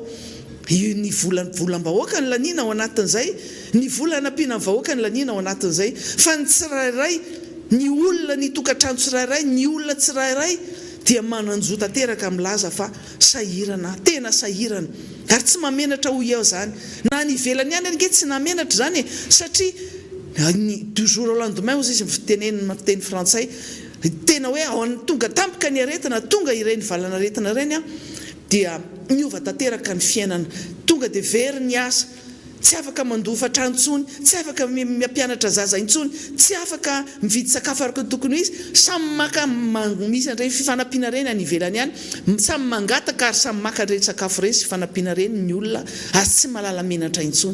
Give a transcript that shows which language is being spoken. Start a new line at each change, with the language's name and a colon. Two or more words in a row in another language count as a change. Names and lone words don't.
Malagasy: Ny volam-bahoaka ny lanina ao anatin'izay, ny volanam-piana vahoaka ny lanina ao anatin'izay. Fa ny tsirairay, ny olona ny tokantrano tsirairay, ny olona tsirairay dia mananjo tanteraka milaza fa sahirana, tena sahirana. Ary tsy mamenatra ho eo zany. Na ny velany ihany ange tsy namenatra zany satria
French: du jour au lendemain
Malagasy: ozy izy mitenenina teny frantsay tena hoe tonga tampoka ny aretina, tonga ireny valana aretina ireny dia niova tanteraka ny fiainana, tonga dia very ny asa, tsy afaka mandofa trano intsony, tsy afaka mampianatra zaza intsony, tsy afaka mividy sakafo araka ny tokony izy, samy maka misy an'ireny fifanampiana reny any ivelany ihany, samy mangataka ary samy maka ireny sakafo ireny sy fifanampiana reny ny olona ary tsy malala menatra intsony.